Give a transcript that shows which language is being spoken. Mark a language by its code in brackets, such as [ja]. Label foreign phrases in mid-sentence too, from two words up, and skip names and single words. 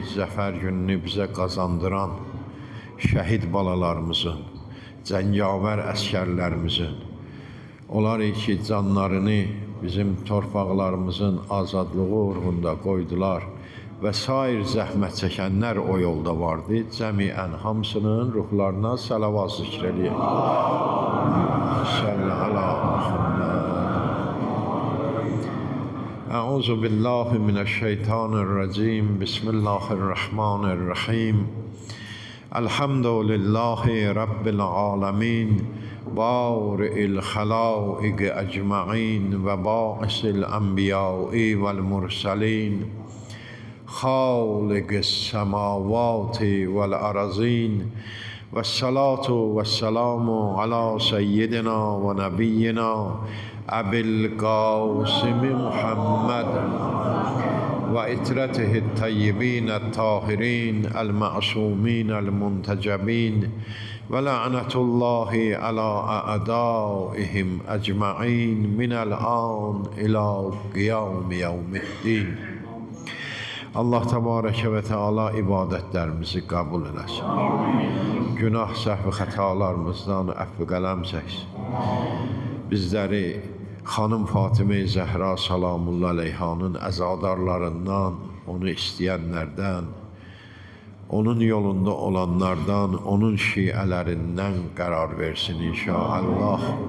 [az] Zəfər gününü bizə qazandıran şəhid balalarımızın, cəngavər əskərlərimizin, onlar ki canlarını bizim torpaqlarımızın azadlığı uğrunda qoydular və sair zəhmət çəkənlər o yolda vardı. Cəmiən hamısının ruhlarına salavat zikr eləyək. [ar] صل على محمد. أعوذ بالله من الشيطان الرجيم. Bismillahirrahmanirrahim. الحمد لله رب العالمين. باري الخلائق أجمعين وباعث الأنبياء والمرسلين. خالق السماوات والأرضين والصلاة والسلام على سيدنا ونبينا أبي القاسم محمد وإترته الطيبين الطاهرين المعصومين المنتجبين ولعنة الله على أعدائهم أجمعين من الآن إلى قيام يوم الدين. الله تبارك وتعالى [az] ibadətlərimizi qəbul eləsin. Günah, səhv, xətalarımızdan əfv qələm çəksin. Bizləri xanım Fatimə Zəhra salamullah aleyhanın əzadarlarından, onu istəyənlərdən, onun yolunda olanlardan, onun şiələrindən qərar versin inşallah.